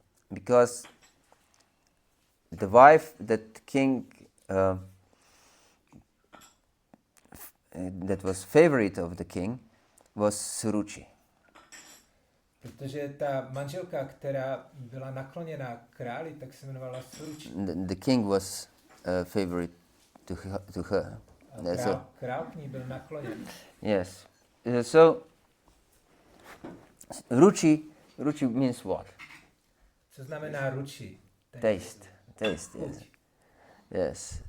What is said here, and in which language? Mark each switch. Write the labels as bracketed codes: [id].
[en] Because the wife that king that was favorite of the king was Suruchi. [cs] Protože ta manželka, která byla nakloněna králi, tak se jmenovala Suruchi. [en] The king was favorite to her. [cs] A král k ní byl nakloněn. [en] Yes. So, ruchi means what? [cs] Co znamená ruči? [en] Taste, yes. Yes.